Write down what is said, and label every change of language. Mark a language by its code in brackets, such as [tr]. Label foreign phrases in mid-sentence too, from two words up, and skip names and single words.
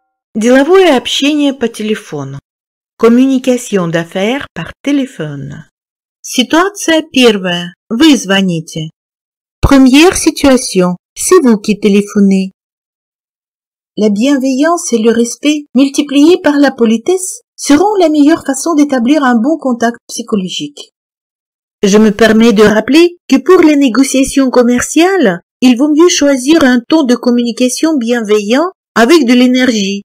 [ru] Деловое общение по телефону. [fr] Communication d'affaires par téléphone. [ru] Ситуация первая. Вы звоните. [fr] Première situation. C'est vous qui téléphonez. La bienveillance et le respect, multipliés par la politesse, seront la meilleure façon d'établir un bon contact psychologique. Je me permets de rappeler que pour les négociations commerciales, il vaut mieux choisir un ton de communication bienveillant avec de l'énergie.